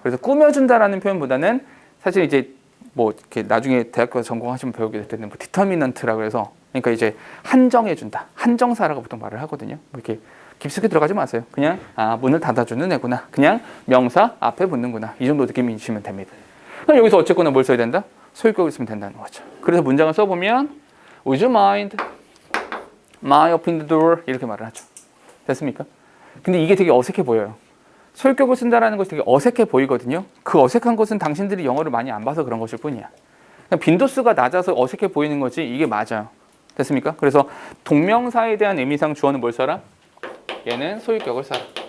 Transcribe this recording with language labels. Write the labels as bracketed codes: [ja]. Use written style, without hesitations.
[ko] 그래서 꾸며준다라는 표현보다는 사실 이제 뭐 이렇게 나중에 대학교 전공하시면 배우게 될 때는 뭐 디터미넌트라고 해서 그러니까 이제 한정해준다. 한정사라고 보통 말을 하거든요. 뭐 이렇게 깊숙이 들어가지 마세요. 그냥 문을 닫아주는 애구나. 그냥 명사 앞에 붙는구나. 이 정도 느낌이시면 됩니다. 그럼 여기서 어쨌거나 뭘 써야 된다? 소유격을 쓰면 된다는 거죠. 그래서 문장을 써보면 [en] Would you mind my opening the door? [ko] 이렇게 말을 하죠. 됐습니까? 근데 이게 되게 어색해 보여요. 소유격을 쓴다는 것이 되게 어색해 보이거든요. 그 어색한 것은 당신들이 영어를 많이 안 봐서 그런 것일 뿐이야. 그냥 빈도수가 낮아서 어색해 보이는 거지 이게 맞아요. 됐습니까? 그래서 동명사에 대한 의미상 주어는 뭘 써라? 얘는 소유격을 써라.